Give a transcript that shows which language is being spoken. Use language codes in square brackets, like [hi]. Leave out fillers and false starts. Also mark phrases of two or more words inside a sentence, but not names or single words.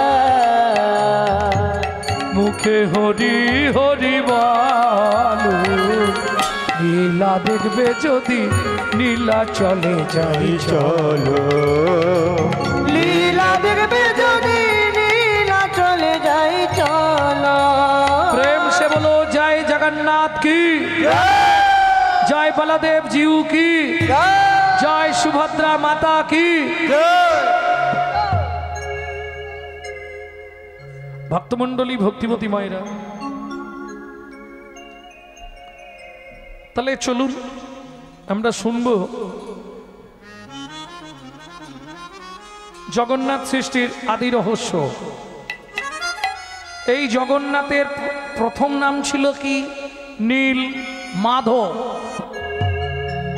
[bn] মুখে হরি হরি বলো নীলা দেখবে যদি নীলা চলে যাই চলো লীলা দেখবে যদি লীলা চলে যাই চলো [hi] प्रेम से बोलो जय जगन्नाथ की जय बलदेव जीव की जय सुभद्रा माता की भक्तमंडली भक्तिमती मायरा [bn] তাহলে চলুন আমরা শুনবো জগন্নাথ সৃষ্টির আদি রহস্য। এই জগন্নাথের প্রথম নাম ছিল কি নীল মাধব।